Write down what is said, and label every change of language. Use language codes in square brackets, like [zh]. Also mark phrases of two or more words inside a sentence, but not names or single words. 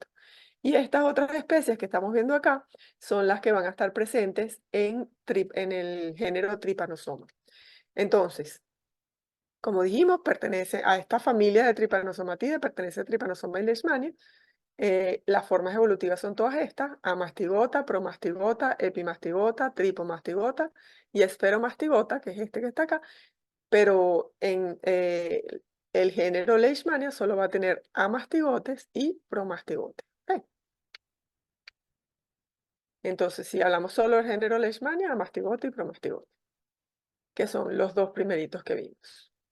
[es] Y estas otras especies que estamos viendo acá son las que van a estar presentes en el género Trypanosoma. Entonces, como dijimos, pertenece a esta familia de Trypanosomatidae, pertenece a Trypanosoma y Leishmania. Las formas evolutivas son todas estas: amastigota, promastigota, epimastigota, tripomastigota y esferomastigota, que es este que está acá. Pero en el género Leishmania solo va a tener amastigotes y promastigotes. ¿Ok? Entonces, si hablamos solo del género Leishmania, amastigote y promastigote, que son los dos primeritos que vimos.